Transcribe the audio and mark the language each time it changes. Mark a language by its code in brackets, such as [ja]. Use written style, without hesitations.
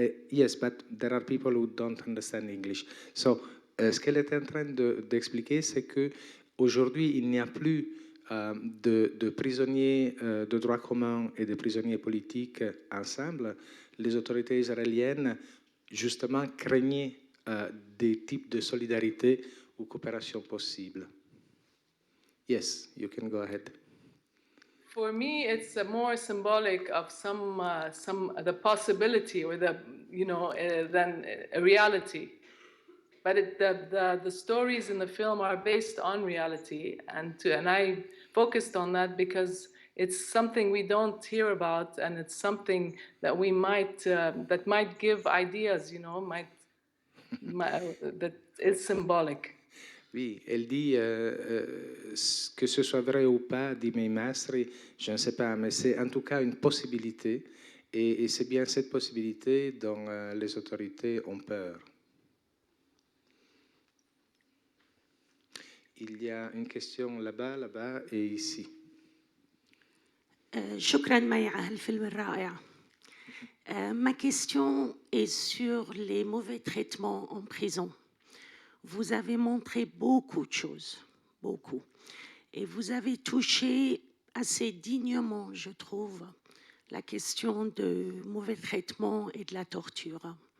[en] Yes, but there are people who don't understand English. [fr] So, ce qu'elle est en train d'expliquer, c'est que aujourd'hui, il n'y a plus de prisonniers de droit commun et de prisonniers politiques ensemble. Les autorités israéliennes, justement, craignaient des types de solidarité ou coopération possibles. [en] Yes, you can go ahead. For me, it's more symbolic of the possibility or than a reality. But the stories in the film are based on reality, and I focused on that because it's something we don't hear about, and it's something that we that might give ideas, that is symbolic. [fr] Oui, elle dit que ce soit vrai ou pas, dit May Masri, je ne sais pas, mais c'est en tout cas une possibilité, et c'est bien cette possibilité dont les autorités ont peur. Il y a une question là-bas et ici. [ar] شكرا مي على الفيلم الرائع. [fr] Ma question est sur les mauvais traitements en prison. Vous avez montré beaucoup de choses, beaucoup. Et vous avez touché assez dignement, je trouve, la question de mauvais traitements et de la torture.